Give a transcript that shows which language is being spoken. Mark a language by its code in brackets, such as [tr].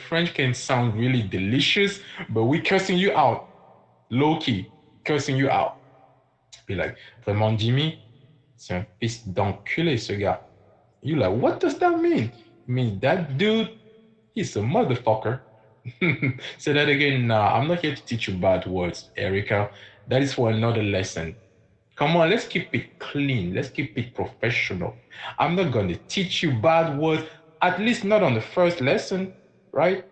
[en] French can sound really delicious, but we cursing you out. Low key, cursing you out. Be like, [fr] vraiment, Jimmy, c'est un fils d'enculé, ce gars. [en] You like, what does that mean? It means that dude, he's a motherfucker. Say that again. Nah, I'm not here to teach you bad words, Erica. That is for another lesson. Come on, let's keep it clean. Let's keep it professional. I'm not going to teach you bad words, at least not on the first lesson, right?